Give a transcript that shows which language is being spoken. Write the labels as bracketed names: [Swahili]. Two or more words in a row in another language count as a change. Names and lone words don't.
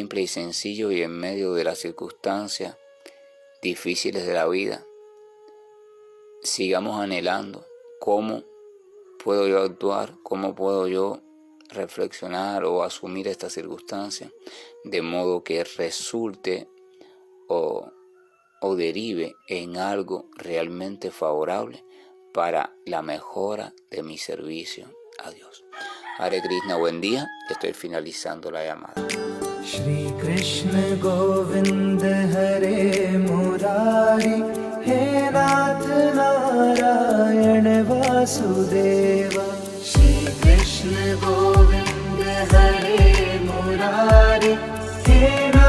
[Spanish] y sencillo y en medio de las circunstancias difíciles de la vida, sigamos anhelando cómo puedo yo actuar, cómo puedo yo reflexionar o asumir esta circunstancia, de modo que resulte o derive en algo realmente favorable para la mejora de mi servicio a Dios. [Sanskrit] हरे कृष्ण, [Spanish] buen día, estoy finalizando la llamada. [Sanskrit] श्री कृष्ण गोविन्द हरे मुरारी हे नाथ नारायण वासुदेव. श्री कृष्ण गोविन्द हरे मुरारी हे